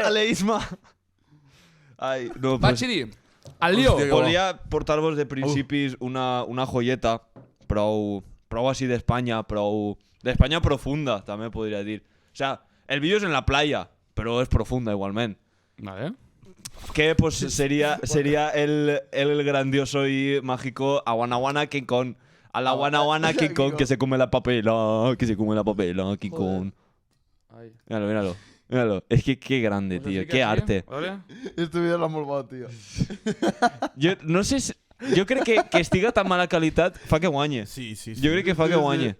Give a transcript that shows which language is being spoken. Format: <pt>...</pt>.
<ca>Aleisma. Ai, no, Va, pues...</ca> <es>Chiri, al lío.</es> <ca>Hòstia, Volia portar-vos de principis una joieta prou així d'Espanya, prou... D'Espanya profunda, també podria dir. O sea, el vídeo és en la playa, però és profunda igualment. Vale.</ca> <es>Que pues sería el grandioso y mágico Aguanaguana King Kong. A la Aguanaguana King Kong que se come la papela, King Kong. Ai. Míralo. Es que qué grande, tío, qué arte. Vale.</es> <ca>Este vídeo l'ha molt bo, tio.</ca> <es>Yo no sé si...</es> <ca>Jo crec que estiga tan mala qualitat fa que guanye. Sí. Jo crec que fa que guanye.</ca>